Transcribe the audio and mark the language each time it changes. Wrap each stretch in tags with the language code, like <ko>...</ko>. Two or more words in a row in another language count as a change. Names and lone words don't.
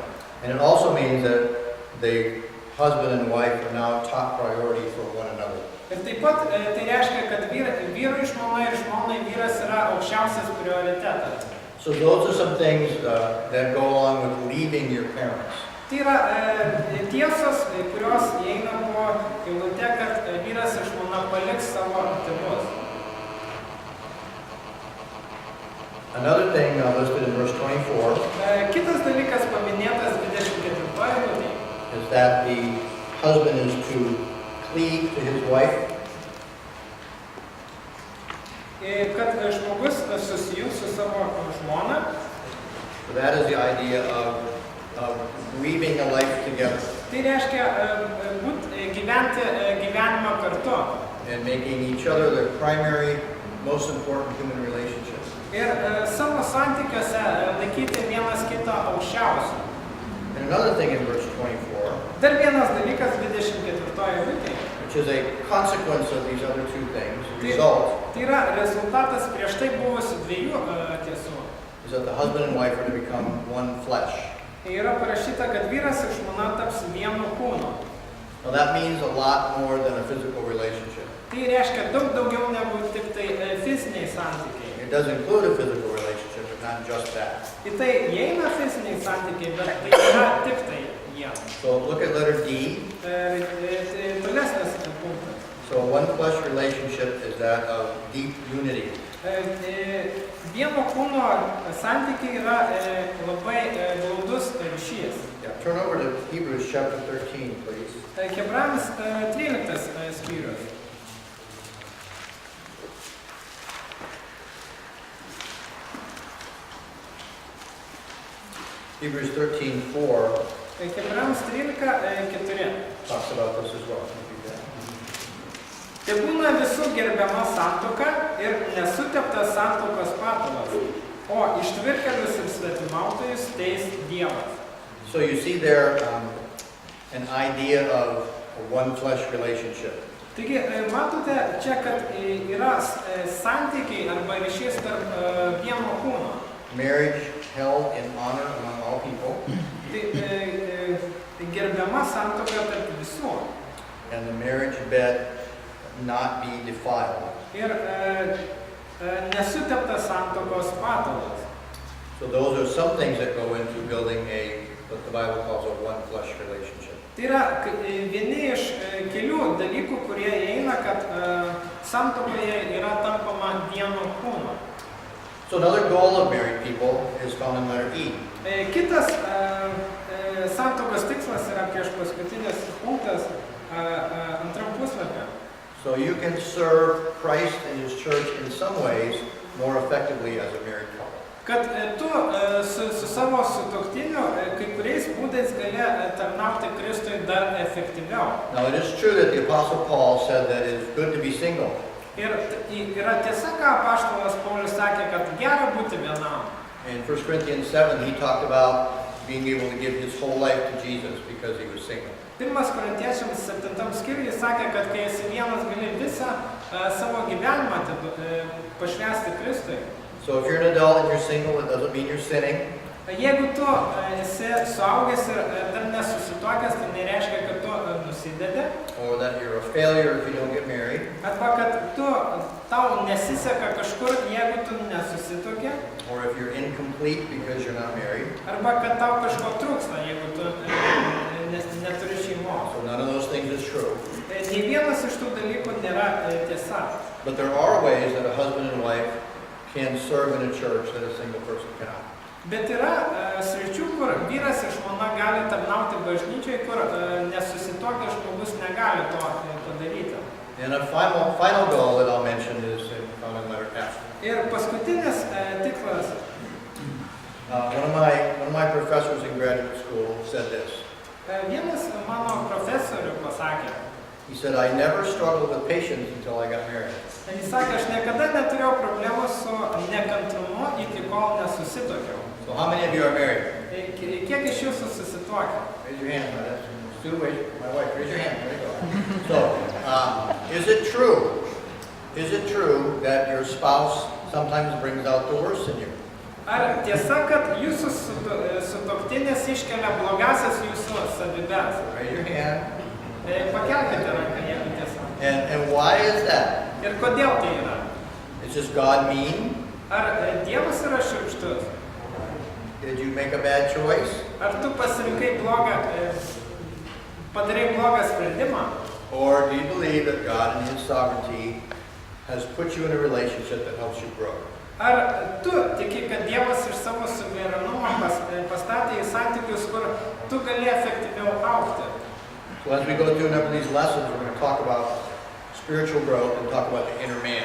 <en>And it also means that the husband and wife are now top priority for one another.</en> <lt>Ir taip pat tai reiškia, kad vyrui žmona ir žmonai vyras yra aukščiausias prioritetas.</lt> <en>So those are some things that go along with leaving your parents.</en> <lt>Tai yra tiesos, kurios įeina po eilute, kad vyras ir žmona paliks savo tėvus.</lt> <en>Another thing listed in verse 24</en> <lt>Kitas dalykas paminėtas 24 eilutėje.</lt> <en>is that the husband is to cleave to his wife.</en> <lt>Kad žmogus susijungs su savo žmona.</lt> <en>So that is the idea of weaving a life together.</en> <lt>Tai reiškia gyventi gyvenimą kartu.</lt> <en>And making each other their primary, most important human relationship.</en> <lt>Ir savo santykiuose laikyti vienas kitą aukščiausiu.</lt> <en>And another thing in verse 24,</en> <lt>Dar vienas dalykas 24 eilutėje.</lt> <en>which is a consequence of these other two things, result,</en> <lt>Tai yra rezultatas prieš tai buvusių dviejų tiesų.</lt> <en>is that the husband and wife are to become one flesh.</en> <lt>Yra parašyta, kad vyras ir žmona taps vienu kūnu.</lt> <en>Now that means a lot more than a physical relationship.</en> <lt>Tai reiškia daug daugiau negu tik tai fiziniai santykiai.</lt> <en>It does include a physical relationship, but not just that.</en> <lt>Į tai įeina fiziniai santykiai, bet tai yra tik tai jie.</lt> <en>So look at letter D.</en> <lt>Tolesnis punktas.</lt> <en>So a one flesh relationship is that of deep unity.</en> <lt>Vieno kūno santykiai yra labai glaudus ryšys.</lt> <en>Yeah, turn over to Hebrews chapter 13, please.</en> <lt>Hebrajams 13 skyrius.</lt> <en>Hebrews 13:4</en> <lt>Hebrajams 13:4.</lt> <en>talks about this as well.</en> <lt>Tai būna visų gerbiama santuoka ir nesuteptas santuokos patalas, o ištvirkelius ir svetimautojus teis Dievas.</lt> <en>So you see there an idea of a one flesh relationship.</en> <lt>Taigi, matote čia, kad yra santykiai arba ryšys tarp vieno kūno.</lt> <en>Marriage held in honor among all people,</en> <lt>Tai gerbiama santuoka tarp visų.</lt> <en>and the marriage bed not be defiled.</en> <lt>Ir nesuteptas santuokos patalas.</lt> <en>So those are some things that go into building what the Bible calls a one flesh relationship.</en> <lt>Tai yra vieni iš kelių dalykų, kurie įeina, kad santuokoje yra tampama vieno kūno.</lt> <en>So another goal of married people is found in letter E.</en> <lt>Kitas santuokos tikslas yra prieš paskutinis punktas antram puslapį.</lt> <en>So you can serve Christ and His church in some ways more effectively as a married couple.</en> <lt>Kad tu su savo sutuoktiniu kai kuriais būdais gali tarnauti Kristui dar efektyviau.</lt> <en>Now it is true that the Apostle Paul said that it is good to be single.</en> <lt>Ir yra tiesa, ką apaštalas Paulius sakė, kad gera būti vienam.</lt> <en>In 1 Corinthians 7, he talked about being able to give his whole life to Jesus because he was single.</en> <lt>1 Korintiečiams 7 skyriuje sakė, kad kai esi vienas, gali visą savo gyvenimą pašvęsti Kristui.</lt> <en>So if you're an adult and you're single, it doesn't mean you're sinning.</en> <lt>Jeigu tu esi suaugęs ir dar nesusituokęs, tai nereiškia, kad tu nusidedi.</lt> <en>Or that you're a failure if you don't get married.</en> <lt>Arba kad tau nesiseka kažkur, jeigu tu nesusituoki.</lt> <en>Or if you're incomplete because you're not married.</en> <lt>Arba kad tau kažko trūksta, jeigu tu neturi šeimos.</lt> <en>So none of those things is true.</en> <lt>Nei vienas iš tų dalykų nėra tiesa.</lt> <en>But there are ways that a husband and wife can serve in a church that a single person cannot.</en> <lt>Bet yra sričių, kur vyras ir žmona gali tarnauti bažnyčiai, kur nesusituokęs žmogus negali to padaryti.</lt> <en>And a final goal that I'll mention is found in letter F.</en> <lt>Ir paskutinis tikslas.</lt> <en>One of my professors in graduate school said this.</en> <lt>Vienas mano profesorių pasakė.</lt> <en>He said, I never struggled with patience until I got married.</en> <lt>Jis sakė, aš niekada neturėjau problemų su nekantrumu, iki kol nesusituokiau.</lt> <en>So how many of you are married? Kiek iš jūsų susituokia? Raise your hand. Stu, my wife, raise your hand. There you go. So, is it true? Is it true that your spouse sometimes brings out the worst in you?</en> <lt>Ar tiesa, kad jūsų sutuoktinis iškelia blogasias jūsų savybes?</lt> <en>Raise your hand.</en> <lt>Pakelkite ranką, jeigu tiesa.</lt> <en>And why is that?</en> <lt>Ir kodėl tai yra?</lt> <en>Is just God mean?</en> <lt>Ar Dievas yra šiurkštus?</lt> <en>Did you make a bad choice?</en> <lt>Ar tu pasirinkai padarai blogą sprendimą?</lt> <en>Or do you believe that God in His sovereignty has put you in a relationship that helps you grow?</en> <lt>Ar tu tiki, kad Dievas iš savo suverenumo pastatė į santykius, kur tu gali efektyviau augti?</lt> <en>So as we go through a number of these lessons, we're going to talk about spiritual growth and talk about the inner man.</en>